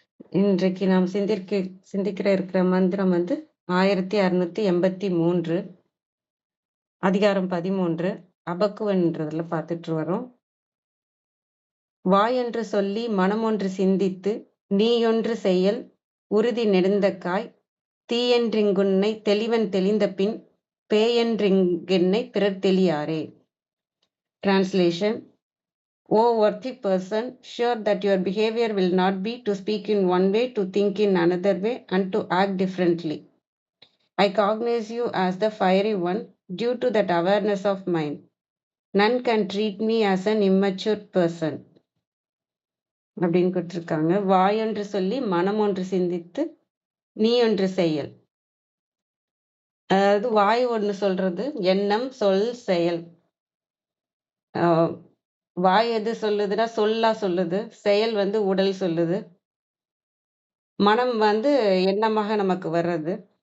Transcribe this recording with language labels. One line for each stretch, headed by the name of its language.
Tamil: இன்றைக்கு நாம் சிந்திக்கிற இருக்கிற மந்திரம் 1683, அதிகாரம் 13, அபக்குவன்றதுல பார்த்துட்டு வரோம். வாயொன்று சொல்லி மனமொன்று சிந்தித்து நீயொன்று செயல் உறுதி நெடுந்தக்காய் தீயென்றிங்குன்னை தெளிவன் தெளிந்த பின் பேயென்றிங்கென்னை பிறர் தெளியாரே.
English: Translation: O worthy person, sure that your behavior will not be to speak in one way, to think in another way, and to act differently. I cognize you as the fiery one due to that awareness of mine. None can treat me as an immature person.
Tamil: அப்படின்னு கொடுத்துருக்காங்க. வாயொன்று சொல்லி மனம் ஒன்று சிந்தித்து நீ ஒன்று செயல். அதாவது வாய் ஒன்று சொல்றது எண்ணம் சொல் செயல். வாய் எது சொல்லுதுன்னா சொல்லா சொல்லுது, செயல் உடல் சொல்லுது, மனம் எண்ணமாக நமக்கு வர்றது.